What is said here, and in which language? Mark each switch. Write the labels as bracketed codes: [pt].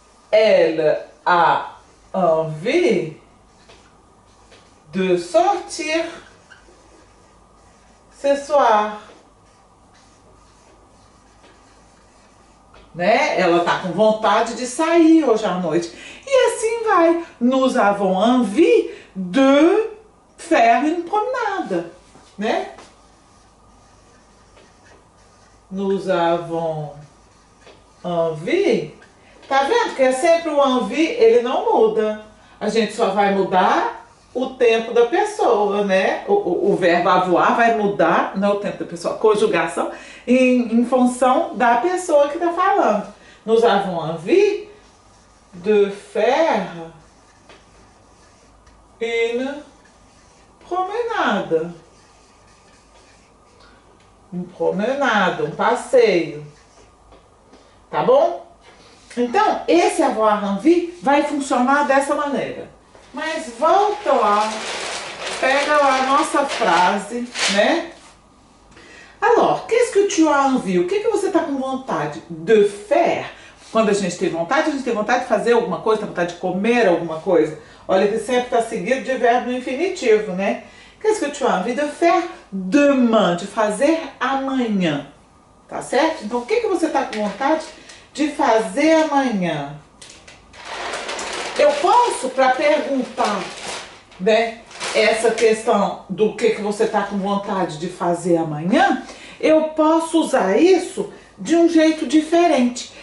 [fr] Elle a envie de sortir ce soir. [pt] Né? Ela tá com vontade de sair hoje à noite. E assim vai. [fr] Nous avons envie de faire une promenade, né? Nous avons envie. [pt] Tá vendo que é sempre o envie, ele não muda. A gente só vai mudar o tempo da pessoa, né? O verbo avoir vai mudar, não é o tempo da pessoa, a conjugação, em função da pessoa que tá falando. [fr] Nous avons envie de faire une promenade. [pt] Uma promenade, um passeio. Tá bom? Então, esse avoir envie vai funcionar dessa maneira. Mas volta lá, pega lá a nossa frase, né? [fr] Alors, qu'est-ce que tu as envie? [pt] O que você está com vontade de [fr] faire? [pt] Quando a gente tem vontade de fazer alguma coisa, tem vontade de comer alguma coisa. Olha que sempre está seguido de verbo no infinitivo, né? [fr] Qu'est-ce que tu as envie de faire demain? [pt] De fazer amanhã. Tá certo? Então, o que você está com vontade de fazer amanhã? Eu posso, para perguntar, né, essa questão do que você está com vontade de fazer amanhã, eu posso usar isso de um jeito diferente.